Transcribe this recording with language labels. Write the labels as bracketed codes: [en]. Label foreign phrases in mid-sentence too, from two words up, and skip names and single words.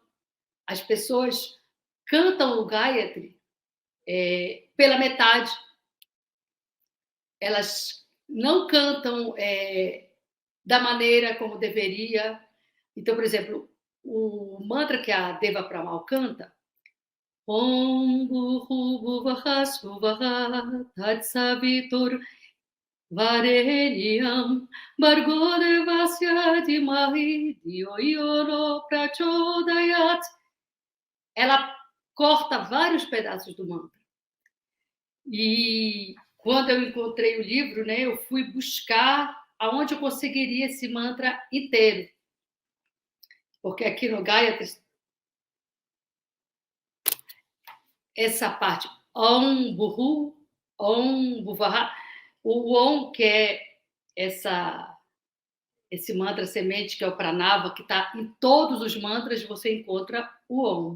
[pt] As pessoas cantam o Gayatri pela metade. Elas não cantam da maneira como deveria. Então, por exemplo, o mantra que a Deva Pramal canta, [sa] ॐ भू भुवः स्वाहा तत् सवितुर् वरेण्यम् भर्गो देवस्य धीमहि धियो यो नो प्रचोदयात्. [pt] Ela corta vários pedaços do mantra. E quando eu encontrei o livro, né, eu fui buscar aonde eu conseguiria esse mantra inteiro. Porque aqui no Gayatri, essa parte, [sa] ॐ भू, ॐ भुवः, [pt] o Om, que é esse mantra semente, que é o Pranava, que está em todos os mantras, você encontra o Om.